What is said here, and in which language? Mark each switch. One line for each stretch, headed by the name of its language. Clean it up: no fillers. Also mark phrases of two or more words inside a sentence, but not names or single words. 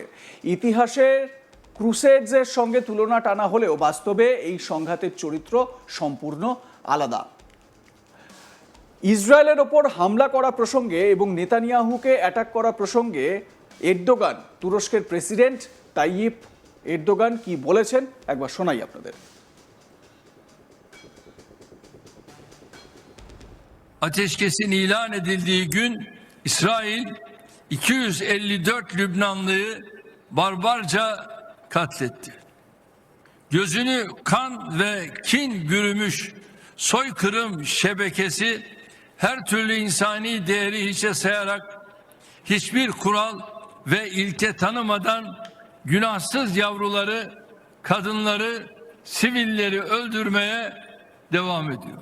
Bangla: ইতিহাসের ক্রুসেডসের সঙ্গে তুলনা টানা হলেও বাস্তবে এই সংঘাতের চরিত্র সম্পূর্ণ আলাদা। ইসরায়েলের ওপর হামলা করা প্রসঙ্গে এবং নেতানিয়াহুকে অ্যাটাক করা প্রসঙ্গে এরদোগান, তুরস্কের প্রেসিডেন্ট তাইয়িপ এরদোগান কি বলেছেন একবার শোনাই আপনাদের।
Turkish: Ateşkesin ilan edildiği gün İsrail 254 Lübnanlıyı barbarca katletti. Gözünü kan ve kin bürümüş soykırım şebekesi her türlü insani değeri hiçe sayarak hiçbir kural ve ilke tanımadan günahsız yavruları, kadınları, sivilleri öldürmeye devam ediyor.